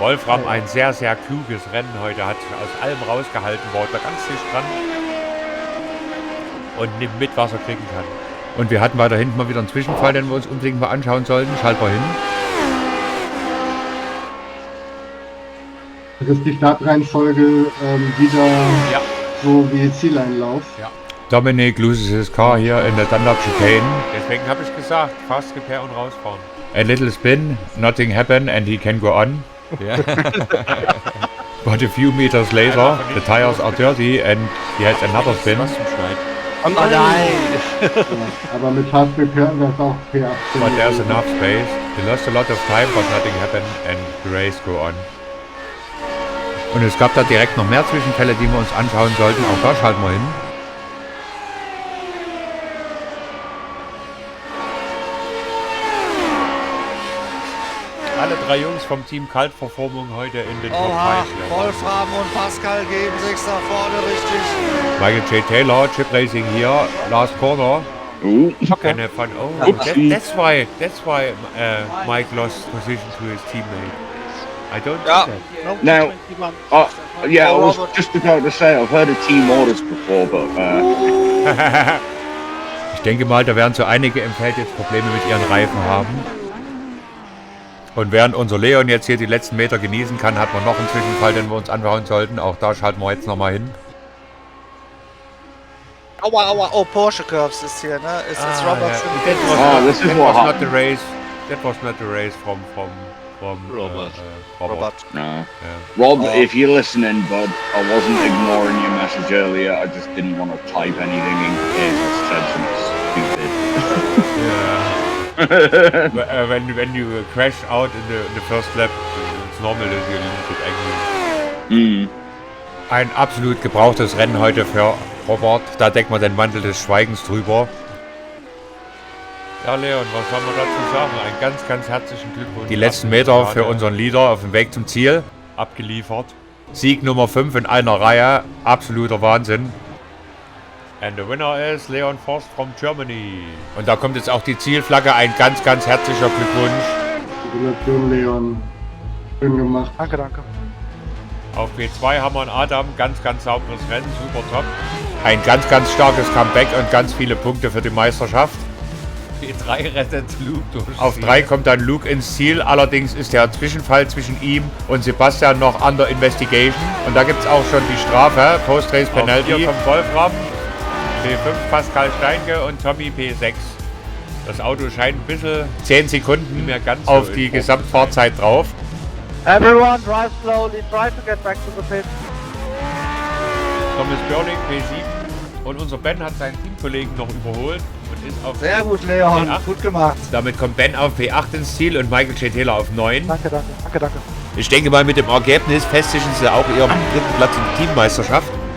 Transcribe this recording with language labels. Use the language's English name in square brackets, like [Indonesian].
[German] Wolfram, ein sehr, sehr kluges Rennen heute, hat aus allem rausgehalten, war da ganz dicht dran und nimmt mit, was er kriegen kann. Und wir hatten weiter hinten mal wieder einen Zwischenfall, den wir uns unbedingt mal anschauen sollten. Schalten wir hin. Das ist die Startreihenfolge wieder so wie Zieleinlauf. Ja. [English] Dominic loses his car here in the Dunlop chicane. [German] Deswegen habe ich gesagt, fast repair und rausfahren. [English] A little spin, nothing happened and he can go on. Yeah. But a few meters later, the tires are dirty and he has another spin. [German] Oh nein! Aber mit Fast Repair wäre es auch P18. [English] But there's enough space. He lost a lot of time, but nothing happened and the race go on. [German] Und es gab da direkt noch mehr Zwischenfälle, die wir uns anschauen sollten. Auch da schalten wir hin. Alle drei Jungs vom Team Kaltverformung heute in den Top 5. Wolfram und Pascal geben sich nach vorne richtig. [English] Michael J. Taylor, Chip Racing here, last corner. Okay. And fun. Oh, that's why Mike lost position to his teammate. I don't know that. Now, yeah, I was just about to say, I've heard of team orders before, but... [German] Ich denke mal, da werden so einige im Feld jetzt Probleme mit ihren Reifen haben. Und während unser Leon jetzt hier die letzten Meter genießen kann, hat man noch einen Zwischenfall, den wir uns anschauen sollten. Auch da schalten wir jetzt nochmal hin. Aua, aua, oh, Porsche Curves ist hier, ne? Ist Robertson. [English] That was not the race. That was not the race from Robert. Robert. No. Yeah. Rob, if you're listening, bud, I wasn't ignoring your message earlier. I just didn't want to type anything in case I said something stupid. Yeah. when you crash out in the first lap, it's normal that you lose it angry. [German] Ein absolut gebrauchtes Rennen heute für Robert. Da deckt man den Mantel des Schweigens drüber. Ja, Leon, was soll man dazu sagen? Einen ganz, ganz herzlichen Glückwunsch. Die letzten Meter für unseren Leader auf dem Weg zum Ziel. Abgeliefert. Sieg Nummer 5 in einer Reihe. Absoluter Wahnsinn. [English] And the winner is Leon Forst from Germany. [German] Und da kommt jetzt auch die Zielflagge. Ein ganz, ganz herzlicher Glückwunsch. Gratulation, Leon. Schön gemacht. Danke, danke. Auf P2 haben wir einen Adam. Ganz, ganz sauberes Rennen. Super top. Ein ganz, ganz starkes Comeback und ganz viele Punkte für die Meisterschaft. P3 rettet Luke durch. Auf 3 kommt dann Luke ins Ziel. Allerdings ist der Zwischenfall zwischen ihm und Sebastian noch [English] under investigation. [German] Und da gibt es auch schon die Strafe. Post-Race Penalty. Hier kommt Wolfram. P5 Pascal Steinke und Tommy P6. Das Auto scheint ein bisschen 10 Sekunden mehr ganz auf die Gesamtfahrzeit drauf. [English] Everyone drive slowly, try to get back to the pit. [German] Thomas Börling P7 und unser Ben hat seinen Teamkollegen noch überholt und ist auf Sehr gut, Leon, P8. gut gemacht. Damit kommt Ben auf P8 ins Ziel und Michael J. Taylor auf 9. Danke, danke, danke, danke. Ich denke mal, mit dem Ergebnis festigen sie auch ihren dritten Platz in der Teammeisterschaft.